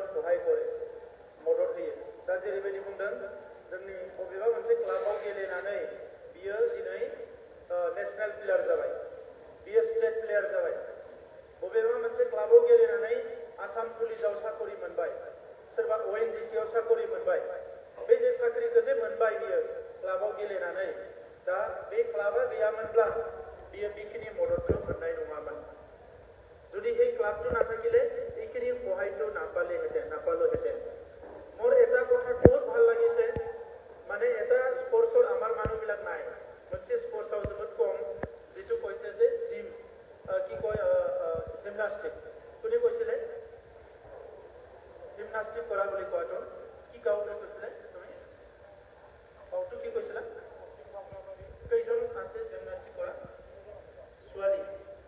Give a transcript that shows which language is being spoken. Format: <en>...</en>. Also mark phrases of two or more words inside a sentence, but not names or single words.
<brx>सहाय करे मदद होयो दा जेरैबायदि बुंदों जोंनि बबेबा मोनसे क्लाबाव गेलेनानै बियो दिनै</brx> <en>national player</en> <brx>जाबाय बियो</brx> <en>state player</en> <brx>जाबाय बबेबा मोनसे क्लाबाव गेलेनानै आसाम पुलिसाव साकरि मोनबाय सोरबा ओएनजीसीआव साकरि मोनबाय बे जे साख्रिखौ जे मोनबाय बियो क्लाबाव गेलेनानै दा बे क्लाबा गैयामोनब्ला बियो बेखिनि मददखौ मोननाय नङामोन</brx> <as>যদি এই ক্লাবটো নাথাকিলে এইখিনি সহায়টো নাপালেহেঁতেন মোৰ এটা কথা বহুত ভাল লাগিছে মানে এটা স্পৰ্টছৰ আমাৰ মানুহবিলাক নাই</as> <brx>मोनसे स्पर्ट्सआव जोबोद कम</brx> <as>जितु কৈছে যে জিম কি কয় জিমনাস্টিক কোনে কৈছিলে জিমনাস্টিক কৰা বুলি কয়তো কি গাঁও বুলি কৈছিলে তুমি গাঁওটো কি কৈছিলা কেইজন আছে জিমনাস্টিক কৰা ছোৱালী</as>